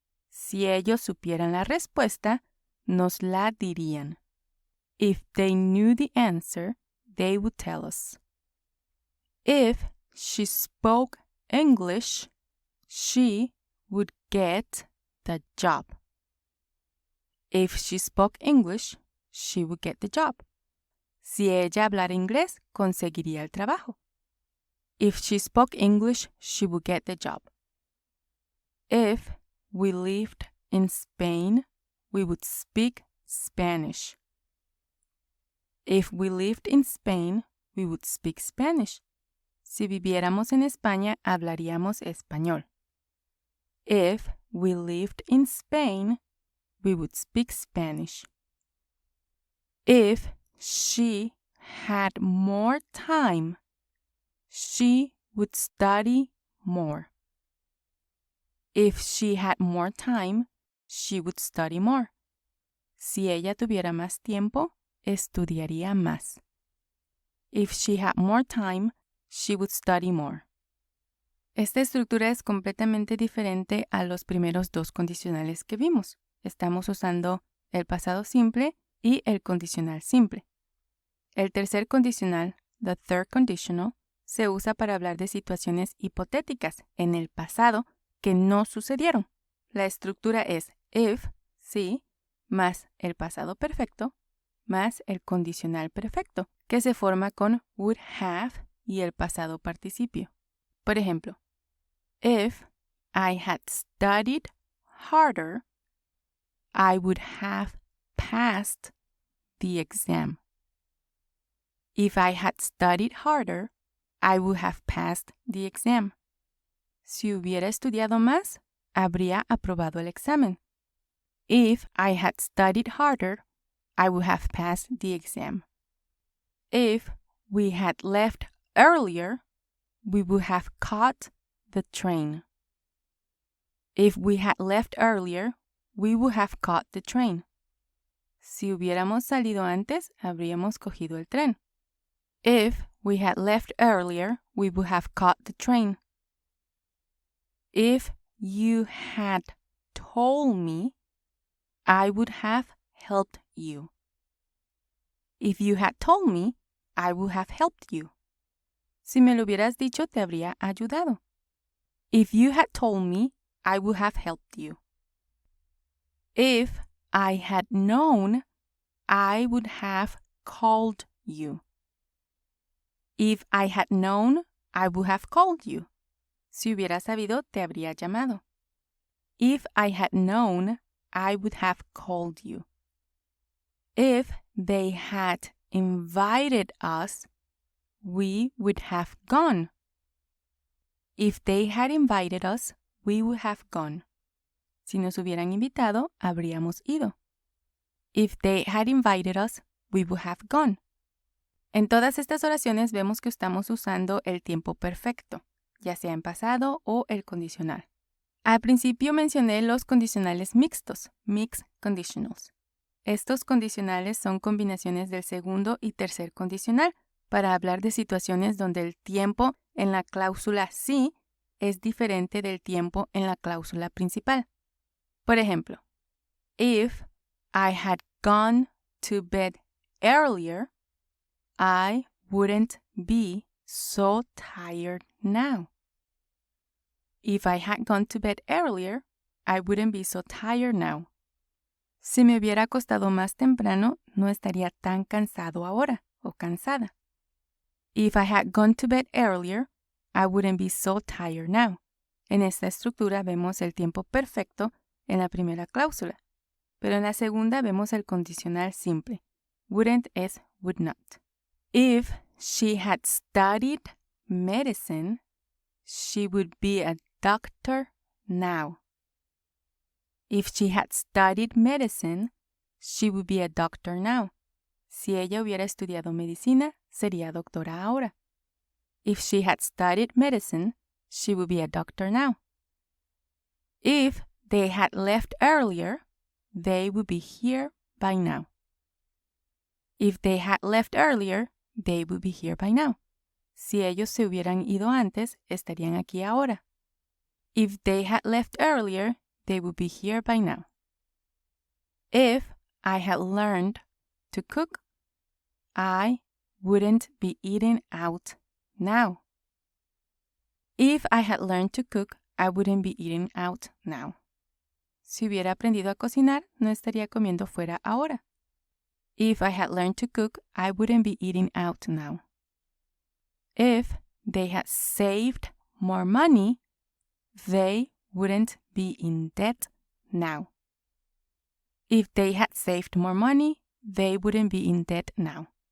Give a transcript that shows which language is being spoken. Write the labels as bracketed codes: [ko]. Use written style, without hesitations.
[es] Si ellos supieran la respuesta, nos la dirían. [en] If they knew the answer, they would tell us. If she spoke English, she would get the job. If she spoke English, she would get the job. [es] Si ella hablara inglés, conseguiría el trabajo. [en] If she spoke English, she would get the job. If we lived in Spain, we would speak Spanish. If we lived in Spain, we would speak Spanish. [es] Si viviéramos en España, hablaríamos español. [en] If we lived in Spain, we would speak Spanish. If she had more time, she would study more. If she had more time, she would study more. [es] Si ella tuviera más tiempo, estudiaría más. [en] If she had more time, she would study more. [es] Esta estructura es completamente diferente a los primeros dos condicionales que vimos. Estamos usando el pasado simple y el condicional simple. El tercer condicional, [en] the third conditional, [es] se usa para hablar de situaciones hipotéticas en el pasado que no sucedieron. La estructura es if, sí, más el pasado perfecto, más el condicional perfecto, que se forma con [en] would have [es] y el pasado participio. Por ejemplo, [en] if I had studied harder, I would have passed the exam. If I had studied harder, I would have passed the exam. [es] Si hubiera estudiado más, habría aprobado el examen. [en] If I had studied harder, I would have passed the exam. If we had left earlier, we would have caught the train. If we had left earlier, we would have caught the train. [es] Si hubiéramos salido antes, habríamos cogido el tren. [en] If we had left earlier, we would have caught the train. If you had told me, I would have helped you. If you had told me, I would have helped you. [es] Si me lo hubieras dicho, te habría ayudado. [en] If you had told me, I would have helped you. If I had known, I would have called you. If I had known, I would have called you. [es] Si hubiera sabido, te habría llamado. [en] If I had known, I would have called you. If they had invited us, we would have gone. If they had invited us, we would have gone. [es] Si nos hubieran invitado, habríamos ido. [en] If they had invited us, we would have gone. [es] En todas estas oraciones vemos que estamos usando el tiempo perfecto, ya sea en pasado o el condicional. Al principio mencioné los condicionales mixtos, [en] mixed conditionals. [es] Estos condicionales son combinaciones del segundo y tercer condicional para hablar de situaciones donde el tiempo en la cláusula sí es diferente del tiempo en la cláusula principal. Por ejemplo, [en] if I had gone to bed earlier, I wouldn't be so tired now. If I had gone to bed earlier, I wouldn't be so tired now. [es] Si me hubiera acostado más temprano, no estaría tan cansado ahora o cansada. [en] If I had gone to bed earlier, I wouldn't be so tired now. [es] En esta estructura vemos el tiempo perfecto en la primera cláusula, pero en la segunda vemos el condicional simple. [en] Wouldn't [es] es [en] would not. If she had studied medicine, she would be a doctor now. If she had studied medicine, she would be a doctor now. [es] Si ella hubiera estudiado medicina, sería doctora ahora. [en] If she had studied medicine, she would be a doctor now. If they had left earlier, they would be here by now. If they had left earlier, they would be here by now. [es] Si ellos se hubieran ido antes, estarían aquí ahora. [en] If they had left earlier, they would be here by now. If I had learned to cook, I wouldn't be eating out now. If I had learned to cook, I wouldn't be eating out now. [es] Si hubiera aprendido a cocinar, no estaría comiendo fuera ahora. [en] If I had learned to cook, I wouldn't be eating out now. If they had saved more money, they wouldn't be in debt now. If they had saved more money, they wouldn't be in debt now.